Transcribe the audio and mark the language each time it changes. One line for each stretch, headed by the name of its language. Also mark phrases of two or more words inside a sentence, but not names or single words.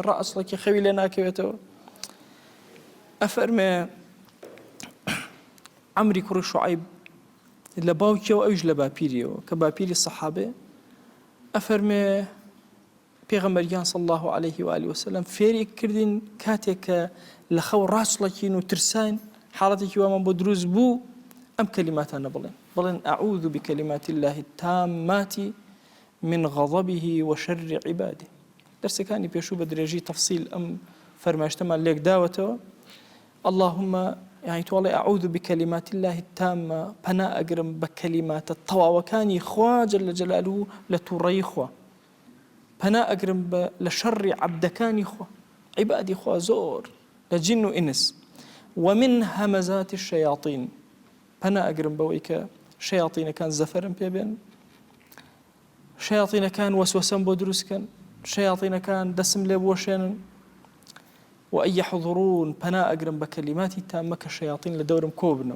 Central Kurdish: ڕاچڵێکی خەوی لێ ناکەوێتەوە. ئەفەرمێ عەمری کوڕی شوعەیب لە باوکیەوە، ئەویش لە باپیریەوە کە باپیری سەحابەیە، ئەفەرمێ پێغەمبەریان
Arabic: صلی الله عليه و آله وسلم
Central Kurdish: فێری کردین کاتێک کە لە خەو ڕاچڵەکین و ترساین، حاڵەتێکی وامان بۆ دروست بوو، ئەم کەلیماتانە بڵێن
Arabic: ئەعوذ بکەلیمات الله التامات من غضبه وشر عباده.
Central Kurdish: دەرسەکانی پێشوو بە درێژی تەفسیل ئەم فەرمایشتەمان لێک داوەتەوە.
Arabic: اللهم يعني
Central Kurdish: توڵێ
Arabic: ئەعوذ بکەلیمات الله التامة،
Central Kurdish: پەنا ئەگرم بە کەلیماتە تەواوەکانی خوا
Arabic: جەل جەلالوه
Central Kurdish: لە تووڕەیی خوا، پەنا ئەگرم لە شەڕی عەبدەکانی خوا، عیبادی خوا زۆر لە جین و ئینس،
Arabic: ومن هەمەزات الشەیاطین،
Central Kurdish: پەنا ئەگرم بەوەی کە شەیاطینەکان زەفەرم پێبێن، شەیاطینەکان وەسوەسەم بۆ دروستکەن، شەیاطینەکان دەسم لێ بوەشێنن،
Arabic: وئەن یەحضڕون،
Central Kurdish: پەنا ئەگرم بە کەلیماتی تامە کە شەیاطین لە دەورم کۆبنەوە.